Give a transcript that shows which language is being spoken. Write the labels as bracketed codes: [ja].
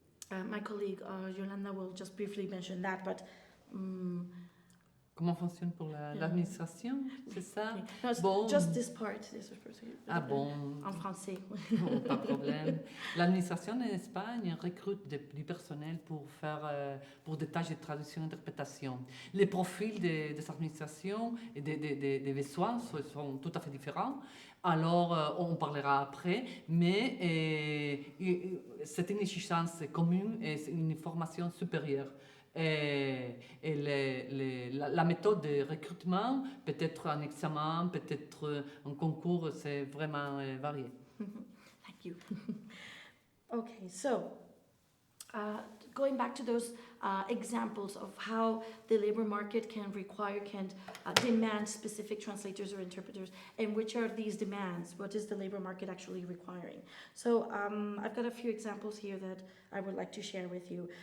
[en] My colleague Yolanda will just briefly mention that, but [fr] Comment fonctionne pour l'administration, c'est ça? [en] no, [fr] Bon. [en] just this part. [fr] Ah bon. En français. Pas de problème. L'administration en Espagne recrute du personnel pour des tâches de traduction et d'interprétation. Les profils de cette administration et des besoins sont tout à fait différents. Alors, on parlera après, mais c'est une exigence commune et c'est une formation supérieure. Et la méthode de recrutement, peut-être un examen, peut-être un concours, c'est vraiment varié. [en] Thank you. Okay, so going back to those examples of how the labor market can demand specific translators or interpreters, and which are these demands? What is the labor market actually requiring? So I've got a few examples here that I would like to share with you.